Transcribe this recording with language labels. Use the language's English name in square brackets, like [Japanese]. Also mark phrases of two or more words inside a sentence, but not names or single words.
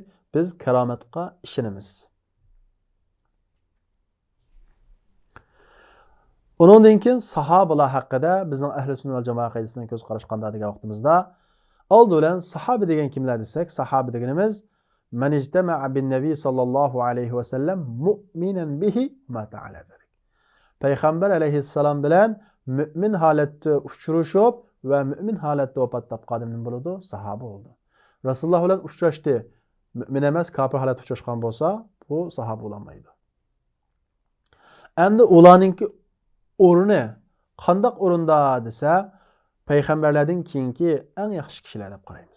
[Uzbek] Biz karomatga ishonamiz. Undan keyin sahobalar haqida bizning [Arabic] أهل السنة والجماعة [Uzbek] aqidasidan ko'z qarash qanday degan vaqtimizda oldi bilan sahoba degan kimlar desak, sahoba deganimiz [Arabic] من اجتمع بالنبي صلى الله عليه وسلم مؤمنا به مات على ذلك. [Uzbek] Payg'ambar alayhissalom bilan mu'min holatda uchrashib va mu'min holatda vafot topgan bo'ladi, sahoba bo'ldi. Rasululloh bilan uchrashdi, mu'min emas, kofir holatda uchrashgan bo'lsa, bu sahoba bo'lmaydi. Endi ularningki o'rni qandaq o'rinda desa, payg'ambarlardan keyingi eng yaxshi kishilar deb qaraymiz.